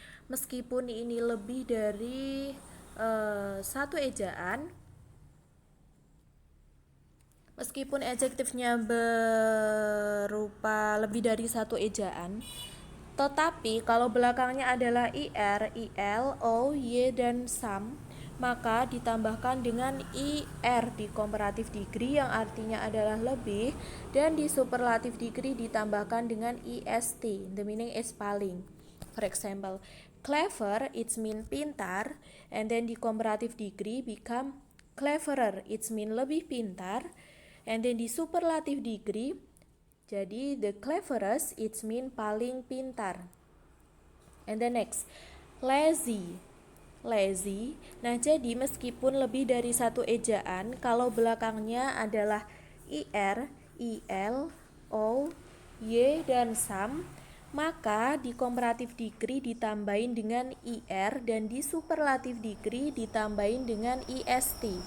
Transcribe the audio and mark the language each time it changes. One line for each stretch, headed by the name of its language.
Indonesian: Meskipun ini lebih dari satu ejaan, meskipun adjektifnya berupa lebih dari satu ejaan, tetapi kalau belakangnya adalah ir, il, o, y, dan some, maka ditambahkan dengan ir di comparative degree yang artinya adalah lebih, dan di superlative degree ditambahkan dengan est,
English: the meaning is paling. For example, clever it's mean pintar, and then di comparative degree become cleverer it's mean
Indonesian: lebih pintar,
English: and then di superlative degree jadi the cleverest it's mean
Indonesian: paling pintar.
English: And then next, lazy. Lazy.
Indonesian: Nah, jadi meskipun lebih dari satu ejaan, kalau belakangnya adalah ir, il, o, y, dan some, maka di comparative degree ditambahin dengan ir dan di superlative degree ditambahin dengan est.